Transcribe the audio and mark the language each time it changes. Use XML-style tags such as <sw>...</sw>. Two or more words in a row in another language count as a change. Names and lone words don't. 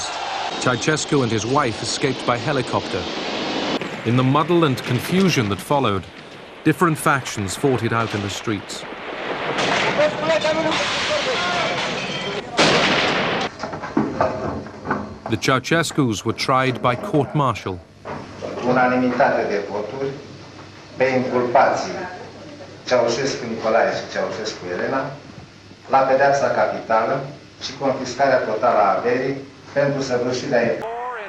<en>Ceausescu and his wife escaped by helicopter. In the muddle and confusion that followed, different factions fought it out in the streets. The Ceausescus were tried by court-martial.</en> <ro>Unanimitate de voturi pe inculpații Ceaușescu Nicolae și Ceaușescu Elena la pedeapsa capitală și confiscarea totală a averii pentru săvârșirea</ro>